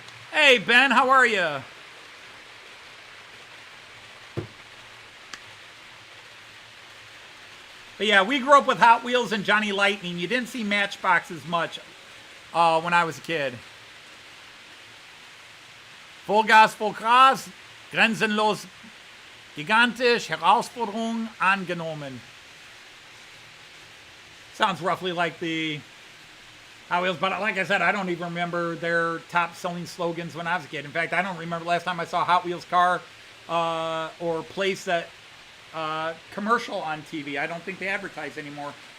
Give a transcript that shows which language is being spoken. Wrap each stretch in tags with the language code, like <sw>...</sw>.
<en>Hey, Ben, how are you? But yeah, we grew up with Hot Wheels and Johnny Lightning. You didn't see Matchboxes much when I was a kid.</en> <de>Vollgas, Vollgas, grenzenlos, gigantisch, Herausforderung angenommen.</de> <en>Sounds roughly like the Hot Wheels, but like I said, I don't even remember their top selling slogans when I was a kid. In fact, I don't remember last time I saw a Hot Wheels car or place that commercial on TV. I don't think they advertise anymore.</en>